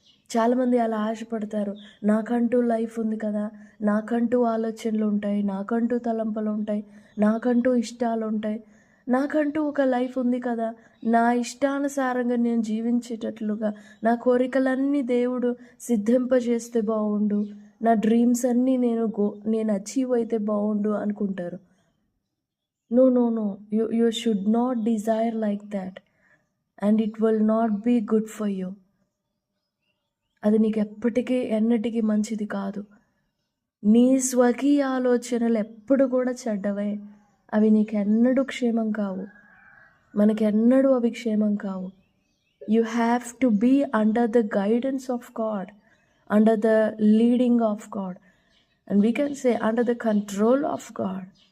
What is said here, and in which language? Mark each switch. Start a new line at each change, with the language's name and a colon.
Telugu: చాలామంది అలా ఆశపడతారు, నాకంటూ లైఫ్ ఉంది కదా, నాకంటూ ఆలోచనలు ఉంటాయి, నాకంటూ తలంపులు ఉంటాయి, నాకంటూ ఇష్టాలు ఉంటాయి, నాకంటూ ఒక లైఫ్ ఉంది కదా, నా ఇష్టానుసారంగా నేను జీవించేటట్లుగా నా కోరికలన్నీ దేవుడు సిద్ధింపజేస్తే బాగుండు, నా డ్రీమ్స్ అన్నీ నేను అచీవ్ అయితే బాగుండు అనుకుంటారు.
English: No, you should not desire like that, and it will not be good for you.
Telugu: అది నీకు ఎన్నటికీ మంచిది కాదు. నీ స్వకీయ ఆలోచనలు ఎప్పుడు కూడా చెడ్డవే. అవి నీకెన్నడూ క్షేమం కావు, మనకెన్నడూ అవి క్షేమం కావు.
English: You have to be under the guidance of God, under the leading of God, and we can say under the control of God.